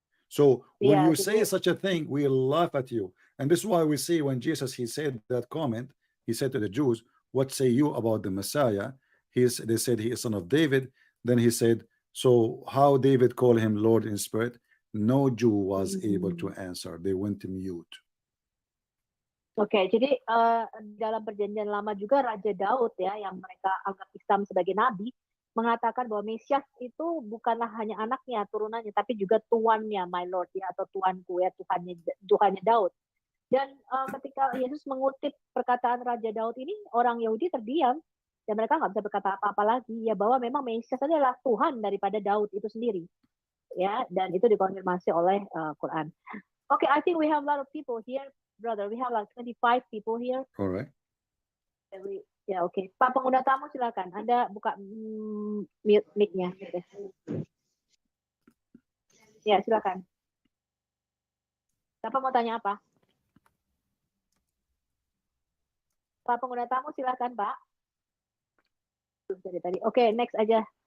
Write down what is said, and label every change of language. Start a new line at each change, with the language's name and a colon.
English: So when you say such a thing, we laugh at you. And this is why we see when Jesus, he said that comment, he said to the Jews, what say you about the Messiah? They said he is son of David. Then he said, so how David called him Lord in spirit? No Jew was able to answer. They went mute.
Indonesian: Oke, jadi dalam perjanjian lama juga Raja Daud ya, yang mereka anggap Islam sebagai nabi, mengatakan bahwa Mesias itu bukanlah hanya anaknya, turunannya, tapi juga tuannya,
English: my Lord
Indonesian: ya, atau tuanku ya, Tuhannya Daud. Dan ketika Yesus mengutip perkataan Raja Daud ini, orang Yahudi terdiam dan mereka nggak bisa berkata apa-apa lagi ya, bahwa memang Mesias adalah Tuhan daripada Daud itu sendiri. Ya, dan itu dikonfirmasi oleh Quran.
English: Okay, I think we have a lot of people here, brother. We have like 25 people here. All right.
Indonesian: Ya, oke. Pak pengguna tamu silakan. Anda buka mute mic-nya. Ya, silakan. Siapa mau tanya apa? Pak pengguna tamu silakan, Pak. Dari tadi. Oke, next aja.